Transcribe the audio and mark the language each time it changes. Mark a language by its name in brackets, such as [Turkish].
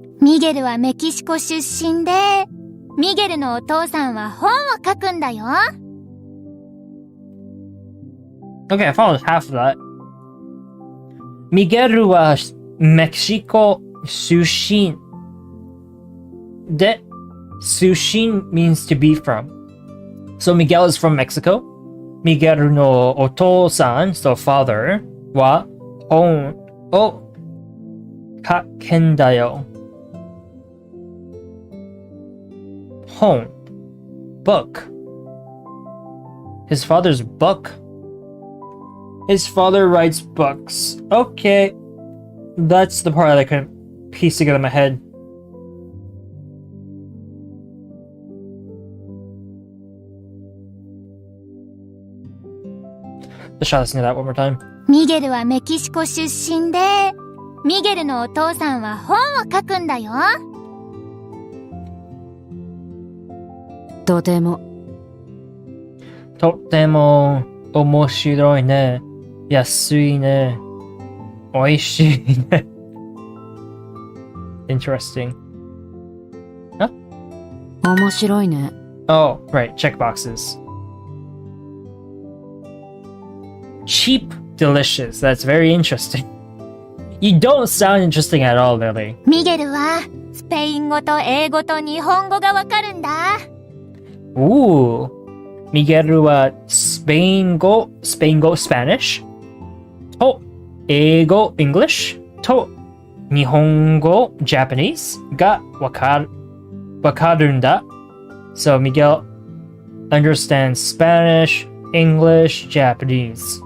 [Japanese] ミゲルはメキシコ出身で、ミゲルのお父さんは本を書くんだよ。 [English] Okay, I followed half of that. [Japanese] Miguel wa Mexico sushin. [English] De sushin means to be from. So Miguel is from Mexico. [Japanese] Miguel no otou-san, [English] so father, [Japanese] wa hon o kakendayo. [English] Hon, book. His father's book. His father writes books. Okay. That's the part that I couldn't piece together in my head. Let's try listening to that one more time. [Japanese] ミゲルはメキシコ出身で、ミゲルのお父さんは本を書くんだよ。とても。とても面白いね。安いね。おいしいね。 [English] Interesting. Huh? [Japanese] 面白いね。 [English] Oh, right. Check boxes. Cheap, delicious. That's very interesting. You don't sound interesting at all, Lily. [Japanese] ミゲルはスペイン語と英語と日本語がわかるんだ。 [English] Ooh. Miguel wa Spain go, Spanish. To, Eigo, English. To, Nihongo, Japanese. [Japanese] Ga wakarunda. [English] So Miguel understands Spanish, English, Japanese.